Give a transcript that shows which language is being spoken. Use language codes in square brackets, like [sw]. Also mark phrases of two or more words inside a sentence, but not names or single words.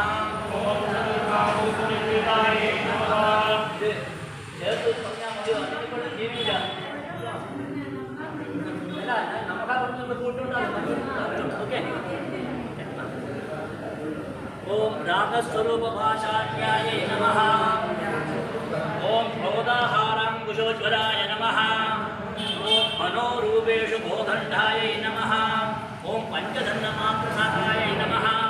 [sa] ओम चतुर्बाहु समन्वितायै नमः। [ml] ചേർത്തു പറഞ്ഞാൽ മതിയോ? അതിനെക്കൊണ്ട് ജീവിക്കാം. അല്ല നമുക്ക് അവിടുന്ന് കൂട്ടുണ്ടാകും. ഓക്കെ. [sa] ओम रागस्वरूप भाषाण्यायै नमः। ओम क्रोधाहाराङ्कुशोज्वलाय नमः। ओम मनोरूपेषु गोदण्डायै नमः। ओम पञ्चदण्डमात्रसाहायै नमः।